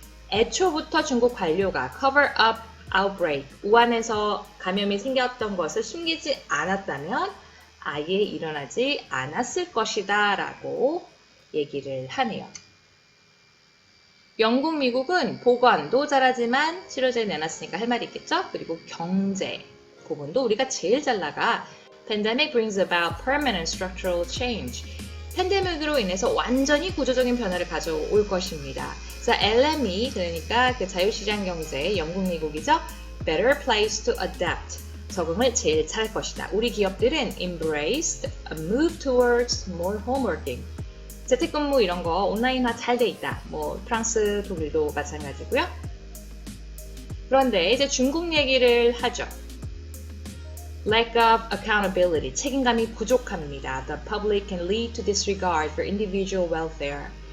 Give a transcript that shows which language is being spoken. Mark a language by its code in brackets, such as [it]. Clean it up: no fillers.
[ko] 애초부터 중국 관료가 [en] cover up outbreak, [ko] 우한에서 감염이 생겼던 것을 숨기지 않았다면 아예 일어나지 않았을 것이다 라고 얘기를 하네요. 영국, 미국은 보건도 잘하지만 치료제 내놨으니까 할 말이 있겠죠? 그리고 경제 부분도 우리가 제일 잘 나가. [en] Pandemic brings about permanent structural change. [ko] 팬데믹으로 인해서 완전히 구조적인 변화를 가져올 것입니다. 자, LME, 그러니까 그 자유시장 경제, 영국, 미국이죠. [en] Better place to adapt. [ko] 적응을 제일 잘할 것이다. 우리 기업들은 [en] embraced a move towards more home working. [ko] 재택근무 이런 거 온라인화 잘 돼 있다. 뭐 프랑스, 독일도 마찬가지고요. 그런데 이제 중국 얘기를 하죠. [en] Lack of accountability. [ko] 책임감이 부족합니다. [en] The public can lead to disregard for individual welfare.